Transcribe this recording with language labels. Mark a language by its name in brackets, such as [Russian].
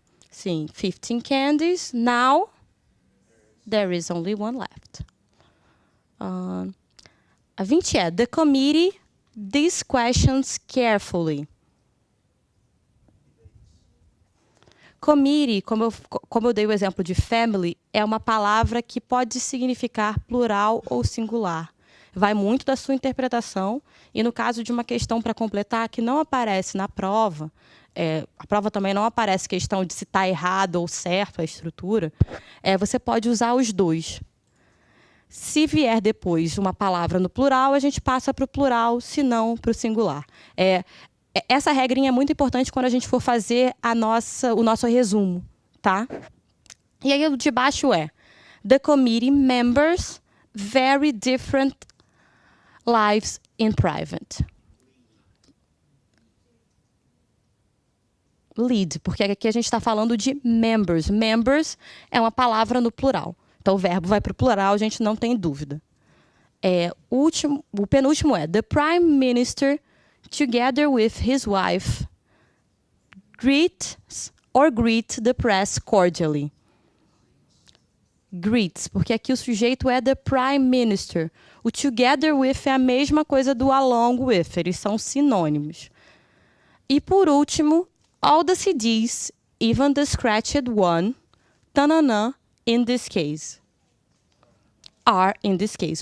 [English] Sim, 15 candies. Now, there is only one left. A 20 é: the committee these questions carefully. [Portuguese] Committee, como eu dei o exemplo de family, é uma palavra que pode significar plural ou singular. Vai muito da sua interpretação, e no caso de uma questão para completar que não aparece na prova, a prova também não aparece questão de se está errado ou certo a estrutura, você pode usar os dois. Se vier depois uma palavra no plural, a gente passa para o plural, se não para o singular. Essa regrinha é muito importante quando a gente for fazer o nosso resumo, tá? [English] E aí o de baixo é: the committee members very different lives in private. [Portuguese] Lead, porque aqui a gente está falando de members. Members é uma palavra no plural. Então o verbo vai para o plural, a gente não tem dúvida. [English] O penúltimo é: the prime minister, together with his wife, greets the press cordially. [Portuguese] Greets, porque aqui o sujeito é the prime minister. O together with é a mesma coisa do along with, eles são sinônimos. [English] E por último, all the CDs, even the scratched one, tananã, in this case. Are in this case.